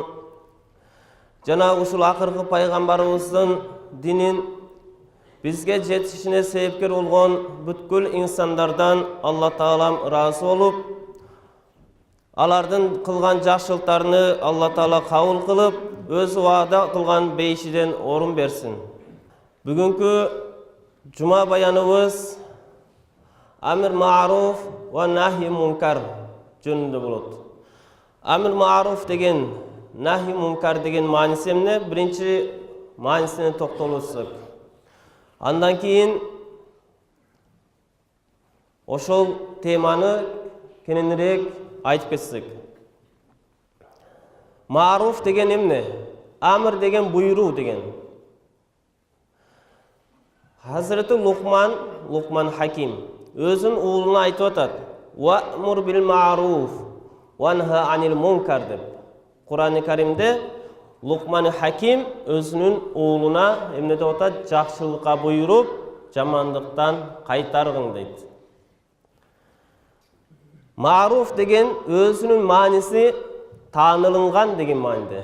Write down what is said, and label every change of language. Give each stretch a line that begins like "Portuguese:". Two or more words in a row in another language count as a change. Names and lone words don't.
Kyrgyz: Жана ушул акыркы пайгамбарыбыздын динин бизге жетишине себепкер болгон бүткүл инсандардан Алла Таалам ыраазы болуп, алардын кылган жакшылыктарыны Алла Таала кабыл кылып, өзү ваада кылган бейишиден орун берсин. Бүгүнкү жума баяныбыз
Arabic: أمر معروف ونهي منكر
Kyrgyz: жөнүндө болот.
Arabic: أمر معروف
Kyrgyz: деген,
Arabic: نهي منكر
Kyrgyz: деген мааниси эмне? Биринчи маанисине токтолсок. Андан кийин ошол теманы кененирээк айтып кетсек. Маруф деген эмне? Амир деген буйруу деген. Хазрети Лукман Хаким өзүнүн уулуна айтып атат:
Arabic: "وأمر بالمعروف وانه عن المنكر" деп.
Kyrgyz: Кур'ан-ы Каримде Лукман Хаким өзүнүн уулуна эмне деп атат? Жакшылыкка буйруп, жамандыктан кайтаргын дейт. Маруф деген өзүнүн мааниси таанылган деген мааниде.